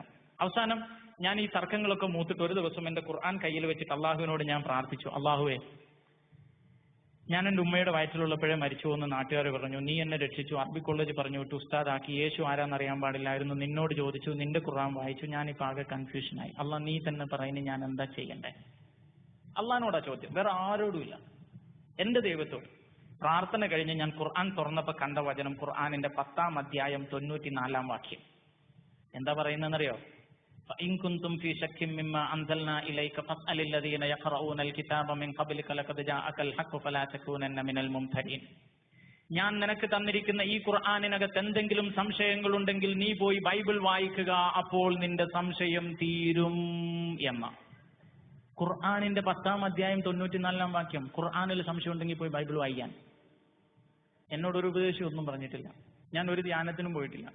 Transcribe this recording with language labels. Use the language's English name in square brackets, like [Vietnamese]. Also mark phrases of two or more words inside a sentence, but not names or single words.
[Malayalam] അവസാനം ഞാൻ ഈ തർക്കങ്ങളൊക്കെ മൂത്തിട്ട് ഒരു ദിവസം എന്റെ ഖുർആൻ കയ്യിൽ വെച്ചിട്ട് അള്ളാഹുവിനോട് ഞാൻ പ്രാർത്ഥിച്ചു, അള്ളാഹുവേ, ഞാൻ എൻ്റെ ഉമ്മയുടെ വയറ്റിലുള്ളപ്പോഴേ മരിച്ചു എന്ന് നാട്ടുകാർ പറഞ്ഞു, നീ എന്നെ രക്ഷിച്ചു, അറബി കോളേജ് പറഞ്ഞു വിട്ടു, ഉസ്താദാക്കി, യേശു ആരാന്നറിയാൻ പാടില്ലായിരുന്നു, നിന്നോട് ചോദിച്ചു, നിന്റെ ഖുർആൻ വായിച്ചു, ഞാനിപ്പോൾ ആകെ കൺഫ്യൂഷനായി. അള്ളാഹ് നീ തന്നെ പറയുന്നത് ഞാൻ എന്താ ചെയ്യണ്ടേ? അള്ളാഹിനോടാ ചോദ്യം, വേറെ ആരോടുമില്ല, എന്റെ ദൈവത്തോട്. പ്രാർത്ഥന കഴിഞ്ഞ് ഞാൻ ഖുർആൻ തുറന്നപ്പോ കണ്ട വചനം ഖുർആനിന്റെ 10-ാം അധ്യായം 94-ാം വാക്യം. എന്താ പറയുന്നതെന്നറിയോ? [Arabic] فإن كنتم في شك مما أنزلنا إليك فاسأل الذين يقرؤون الكتاب من قبلك لقد جاءك الحق فلا تكونن من الممترين. [Malayalam] ഞാൻ നിനക്ക് തന്നിരിക്കുന്ന ഈ ഖുർആനിനകത്ത് എന്തെങ്കിലും സംശയങ്ങളുണ്ടെങ്കിൽ നീ പോയി ബൈബിൾ വായിക്കുക, അപ്പോൾ നിന്റെ സംശയം തീരും എന്ന ഖുർആനിന്റെ 10-ാം അധ്യായം 94-ാം വാക്യം. ഖുർആനിൽ സംശയം ഉണ്ടെങ്കിൽ പോയി ബൈബിൾ വായിക്കാൻ. എന്നോടൊരു ഉപദേശം ഒന്നും പറഞ്ഞിട്ടില്ല, ഞാൻ ഒരു ധ്യാനത്തിനും പോയിട്ടില്ല.